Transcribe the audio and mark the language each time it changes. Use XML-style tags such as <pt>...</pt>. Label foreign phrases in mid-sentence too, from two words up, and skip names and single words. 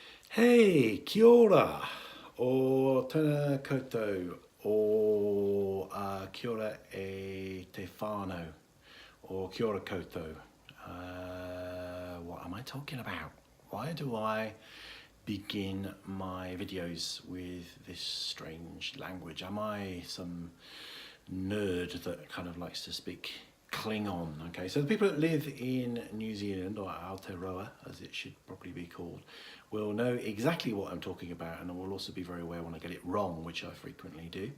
<mi>Hey, kia ora, o tēnā koutou, o kia ora e te whānau, or kia ora koutou.</mi> <en>What am I talking about? Why do I begin my videos with this strange language? Am I some nerd that kind of likes to speak Klingon? Okay, so the people that live in New Zealand, or Aotearoa as it should probably be called, will know exactly what I'm talking about, and will also be very aware when I get it wrong, which I frequently do.</en>